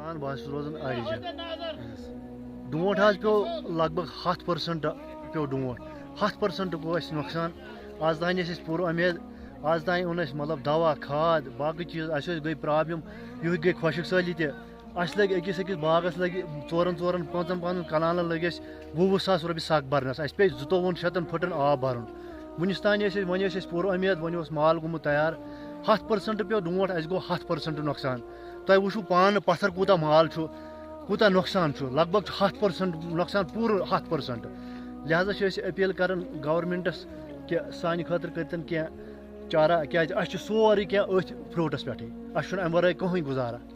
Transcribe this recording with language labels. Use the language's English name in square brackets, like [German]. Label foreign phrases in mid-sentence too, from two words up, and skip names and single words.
[Kashmiri] پان بہت روزان آرجن ڈونٹ حظ پیو [Urdu] لگ بھگ [Kashmiri] 100% پیو ڈونٹ 100% گو اس نقصان آز تان اس پورٕ امید آز تان اوٚن اَسہِ مطلب دوا کھاد باقٕے چیٖز اَسہِ گٔے پرٛابلِم یِہُے گٔے خۄشِک سٲلی تہِ اَسہِ لٔگۍ أکِس باغس لٔگۍ 4-5 کنالن لٔگۍ اَسہِ 20 ساس رۄپیہِ سَگ بَرنَس اَسہِ پیٚیہِ 2,400 فٕٹن آب بَرُن وٕنِس تانۍ ٲسۍ وۄنۍ ٲسۍ أسۍ پوٗرٕ امید وۄنۍ اوس مال گوٚمُت تیار 100% پیو ڈونٹ اَسہِ گوٚو 100% نۄقصان تۄہہِ وٕچھِو پانہٕ پتھر کوٗتاہ مال چھُ کوٗتاہ نۄقصان چھُ [Urdu] لگ بگ [Kashmiri] چھُ 100% نۄقصان پوٗرٕ 100% لہذا چھِ أسۍ أپیٖل کران گورمنٹس کہِ سانہِ خٲطرٕ کٔرتن کینٛہہ چارہ کیازِ اَسہِ چھُ سورُے کینٛہہ أتھۍ فرٛوٗٹس پٮ۪ٹھٕے اَسہِ چھُنہٕ اَمہِ ورٲے کٕہٕنۍ گُزارا